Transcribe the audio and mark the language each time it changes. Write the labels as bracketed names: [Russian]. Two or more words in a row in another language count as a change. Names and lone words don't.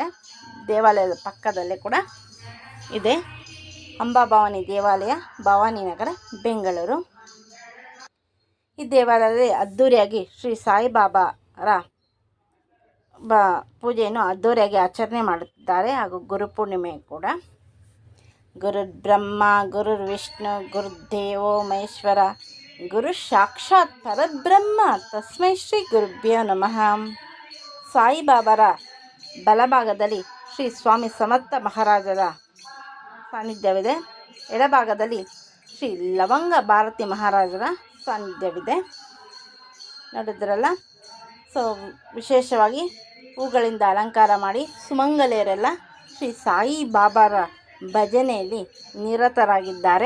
[Kannada] ದೇವಾಲಯದ ಪಕ್ಕದಲ್ಲೇ ಕೂಡ ಇದೆ ಅಂಬಾಭವಾನಿ ದೇವಾಲಯ, ಭವಾನಿನಗರ, ಬೆಂಗಳೂರು. ಈ ದೇವಾಲಯದಲ್ಲಿ ಅದ್ಧೂರಿಯಾಗಿ ಶ್ರೀ ಸಾಯಿಬಾಬಾರ ಪೂಜೆಯನ್ನು ಅದ್ಧೂರಿಯಾಗಿ ಆಚರಣೆ ಮಾಡುತ್ತಿದ್ದಾರೆ. ಹಾಗೂ ಗುರುಪೂರ್ಣಿಮೆ ಕೂಡ. [Sanskrit] गुरुर् ब्रह्म गुरुर् विष्णु गुरुदेवो महेश्वर गुरु साक्षात् परब्रह्म तस्मै श्री गुरुभ्यो नमः. [Kannada] ಸಾಯಿಬಾಬಾರ ಬಲಭಾಗದಲ್ಲಿ ಶ್ರೀ ಸ್ವಾಮಿ ಸಮರ್ಥ ಮಹಾರಾಜರ ಸಾನ್ನಿಧ್ಯವಿದೆ. ಎಡಭಾಗದಲ್ಲಿ ಶ್ರೀ ಲವಂಗ ಭಾರತಿ ಮಹಾರಾಜರ ಸಾನ್ನಿಧ್ಯವಿದೆ. ನೋಡಿದ್ರಲ್ಲ. ಸೊ ವಿಶೇಷವಾಗಿ ಹೂಗಳಿಂದ ಅಲಂಕಾರ ಮಾಡಿ ಸುಮಂಗಲೆಯರೆಲ್ಲ ಶ್ರೀ ಸಾಯಿಬಾಬಾರ ಭಜನೆಯಲ್ಲಿ ನಿರತರಾಗಿದ್ದಾರೆ.